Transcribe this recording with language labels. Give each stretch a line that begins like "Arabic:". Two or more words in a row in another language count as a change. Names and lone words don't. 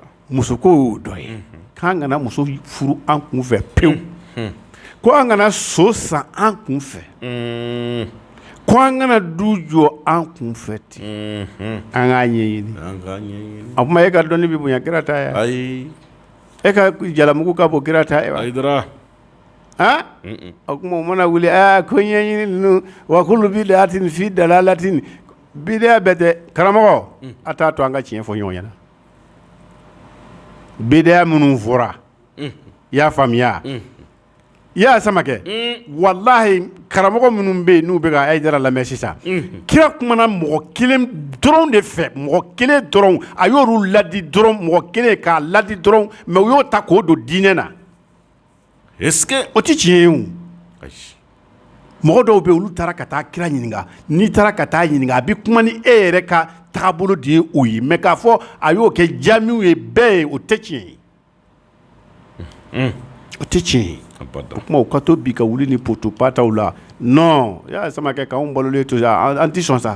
Bambara: muso ko y'o dɔ ye, k'an kana muso furu an kunfɛ pewu, ko an kana so san an kunfɛ, ko an kana du jɔ an kunfɛ ten, an k'a ɲɛɲini. O kuma e ka dɔnni bɛ bonya kira ta ye? Ayi. E ka jalamugu ka bon kira ta ye wa? Ayi dara. O kuma o mana wuli ko ɲɛɲini ninnu
Arabic: وكل بدعة في ضلالة,
Bambara: bid'a bɛɛ tɛ karamɔgɔ, a t'a to an ka tiɲɛ fɔ ɲɔgɔn ɲɛna. Bid'a minnu fɔra, i y'a faamuya. I y'a Samakɛ, walahi karamɔgɔ minnu bɛ yen n'u bɛ ka Hayidara lamɛn sisan, kira kumana mɔgɔ 1 dɔrɔn de fɛ, mɔgɔ 1 dɔrɔn, a y'olu ladi dɔrɔn, mɔgɔ 1 k'a ladi dɔrɔn, mais u y'o ta k'o don diinɛ na.
French: Est-ce que
Bambara: o tɛ tiɲɛ ye o. Mɔgɔ dɔw bɛ yen olu taara ka taa kira ɲininka, n'i taara ka taa ɲininka a bɛ kuma ni e yɛrɛ ka taabolo de ye o ye, mais k'a fɔ a y'o kɛ jamiw ye bɛɛ ye o tɛ tiɲɛ ye. O tɛ tiɲɛ ye. O kuma o ka to bi ka wuli ni poto pataw la, non, i y'a Samakɛ k'anw balolen to yan, an tɛ sɔn sa.